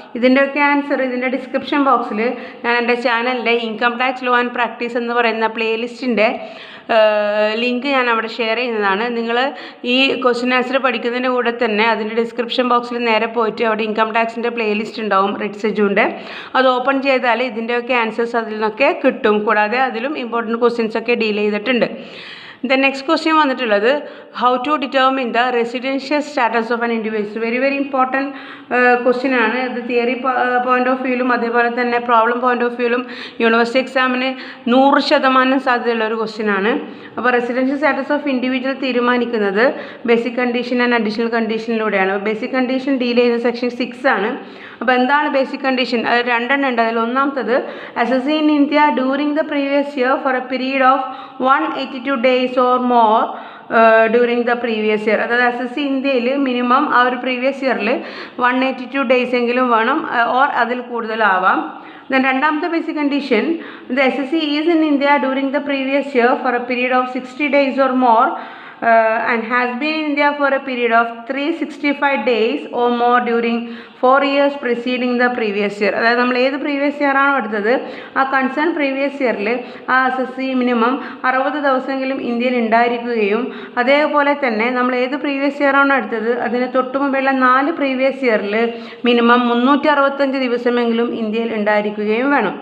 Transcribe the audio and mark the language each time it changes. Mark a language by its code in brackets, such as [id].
[ml] ഇതിൻ്റെയൊക്കെ ആൻസർ ഇതിൻ്റെ ഡിസ്ക്രിപ്ഷൻ ബോക്സിൽ ഞാൻ എൻ്റെ ചാനലിൻ്റെ income tax law and practice എന്ന് പറയുന്ന പ്ലേലിസ്റ്റിൻ്റെ ലിങ്ക് ഞാൻ അവിടെ ഷെയർ ചെയ്യുന്നതാണ്. നിങ്ങൾ ഈ ക്വസ്റ്റ്യൻ ആൻസർ പഠിക്കുന്നതിൻ്റെ കൂടെ തന്നെ അതിൻ്റെ ഡിസ്ക്രിപ്ഷൻ ബോക്സിൽ നേരെ പോയിട്ട് അവിടെ ഇൻകം ടാക്സിൻ്റെ പ്ലേലിസ്റ്റ് ഉണ്ടാവും റിഡ്സെജുൻ്റെ. അത് ഓപ്പൺ ചെയ്താൽ ഇതിൻ്റെയൊക്കെ ആൻസേഴ്സ് അതിൽ നിന്നൊക്കെ കിട്ടും. കൂടാതെ അതിലും ഇമ്പോർട്ടൻറ്റ് ക്വസ്റ്റ്യൻസൊക്കെ ഡീൽ ചെയ്തിട്ടുണ്ട്. [en] The next question [ml] വന്നിട്ടുള്ളത് [en] how to determine the residential status of an individual. very important question ആണ്. [ml] ഇത് തിയറി പോയിന്റ് ഓഫ് വ്യൂയിലും അതേപോലെ തന്നെ പ്രോബ്ലം പോയിന്റ് ഓഫ് വ്യൂയിലും യൂണിവേഴ്സിറ്റി എക്സാമിന് 100% സാധ്യതയുള്ള ഒരു ക്വസ്റ്റ്യൻ ആണ്. അപ്പോൾ റെസിഡൻഷ്യൽ സ്റ്റാറ്റസ് ഓഫ് ഇൻഡിവിജ്വൽ തീരുമാനിക്കുന്നത് basic condition and additional കണ്ടീഷനിലൂടെയാണ്. Basic condition deal ചെയ്യുന്ന സെക്ഷൻ 6 ആണ്. അപ്പോൾ എന്താണ് ബേസിക് കണ്ടീഷൻ? അത് 2 ഉണ്ട്. അതിൽ ഒന്നാമത്തത് [en] SSC in India during the previous year for a period of 182 days or more during the previous year. [ml] അതായത് SSC ഇന്ത്യയിൽ മിനിമം ആ ഒരു പ്രീവിയസ് ഇയറിൽ 182 days എങ്കിലും വേണം, ഓർ അതിൽ കൂടുതലാവാം. [en] Then [ml] രണ്ടാമത്തെ basic condition, [en] the SSC is in India during the previous year for a period of 60 days or more and has been in India for a period of 365 days or more during 4 years preceding the previous year. [ml] അതായത് നമ്മൾ ഏത് previous year ആണോ എടുത്തത് ആ concern previous ഇയറിൽ ആ SSC minimum 60 ദിവസമെങ്കിലും ഇന്ത്യയിൽ ഉണ്ടായിരിക്കുകയും അതേപോലെ തന്നെ നമ്മൾ ഏത് പ്രീവിയസ് ഇയർ ആണോ എടുത്തത് അതിന് തൊട്ടു മുമ്പുള്ള 4 പ്രീവിയസ് ഇയറിൽ മിനിമം 365 ദിവസമെങ്കിലും ഇന്ത്യയിൽ ഉണ്ടായിരിക്കുകയും വേണം.